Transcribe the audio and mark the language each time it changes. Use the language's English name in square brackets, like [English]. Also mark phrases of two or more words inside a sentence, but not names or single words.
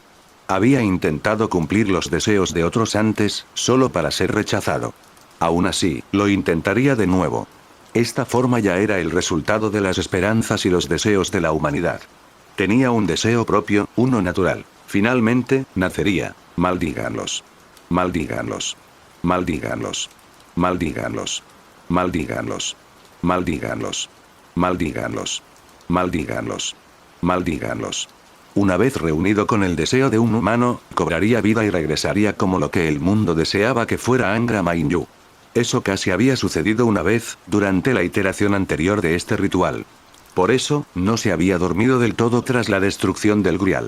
[Spanish] Había intentado cumplir los deseos de otros antes, solo para ser rechazado. Aún así, lo intentaría de nuevo. Esta forma ya era el resultado de las esperanzas y los deseos de la humanidad. Tenía un deseo propio, uno natural. Finalmente, nacería. Maldíganlos. Maldíganlos. Maldíganlos. Maldíganlos. Maldíganlos. Maldíganlos. Maldíganlos. Maldíganlos. Maldíganlos. Una vez reunido con el deseo de un humano, cobraría vida y regresaría como lo que el mundo deseaba que fuera Angra Mainyu. Eso casi había sucedido una vez, durante la iteración anterior de este ritual. Por eso, no se había dormido del todo tras la destrucción del Grial.